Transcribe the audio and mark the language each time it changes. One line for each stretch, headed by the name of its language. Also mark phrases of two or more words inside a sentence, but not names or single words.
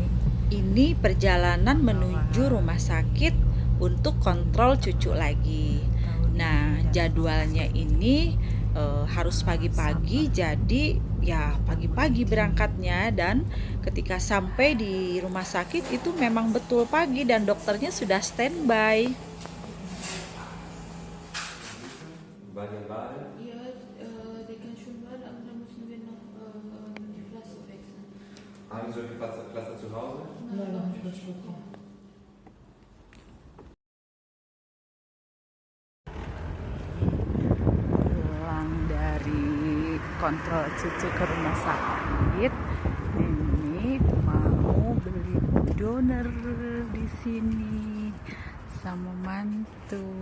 Indonesian: Ini perjalanan menuju rumah sakit untuk kontrol cucu lagi. Nah, jadwalnya ini harus pagi-pagi, jadi ya pagi-pagi berangkatnya, dan ketika sampai di rumah sakit itu memang betul pagi dan dokternya sudah standby.
German: Ja, der kann schon mal, aber dann müssen wir noch die Flasche wechseln. Haben Sie die Klasse zu Hause? Nein, noch nicht bekommen.
Indonesian: Pulang dari kontrol cucu ke rumah sakit, ini mau beli donor di sini sama mantu.